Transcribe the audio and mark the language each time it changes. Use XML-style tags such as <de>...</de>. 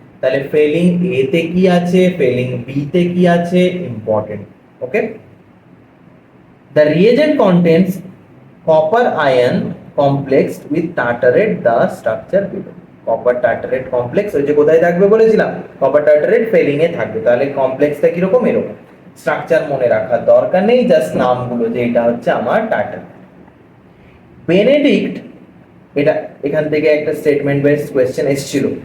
<bn>তাহলে ফেলিং এ তে কি আছে, ফেলিং বি তে কি আছে, important.</bn> <en>Okay, the reagent contains copper ion complexed with tartarate, the structure below.</en> <bn>Copper টার্টারেট complex ওই যে কোথায় থাকবে বলেছিলাম, কপার টার্টারেট ফেলিং এ থাকবে। তাহলে কমপ্লেক্সটা কিরকম? এরকম। স্ট্রাকচার মনে রাখার দরকার নেই, জাস্ট নামগুলো, যে এটা হচ্ছে আমার টার্টার। বেনেডিক্ট, এটা এখান থেকে একটা স্টেটমেন্ট বেসড কোয়েশ্চেন এসেছিল।</bn>